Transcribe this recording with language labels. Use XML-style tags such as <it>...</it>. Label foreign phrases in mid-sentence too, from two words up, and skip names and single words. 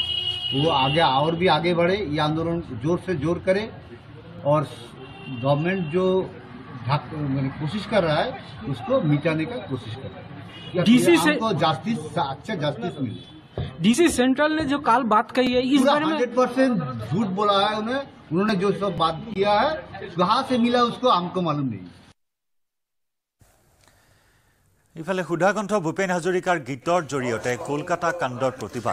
<hi>वो आगे और भी आगे बढ़े, ये आंदोलन जोर से जोर करे और गवर्नमेंट जो कोशिश कर रहा है उसको मिटाने का कोशिश कर रहा है। डीसी से जस्टिस, अच्छा जस्टिस मिले। डीसी सेंट्रल ने जो काल बात कही है इस बारे में 100% झूठ बोला है उन्होंने जो सब बात किया है कहाँ से मिला उसको हमको मालूम नहीं।</hi> <as>ইফালে সুধাকণ্ঠ ভূপেন হাজৰিকাৰ গীতৰ জৰিয়তে কলকাতা কাণ্ডৰ প্ৰতিবাদ।</as>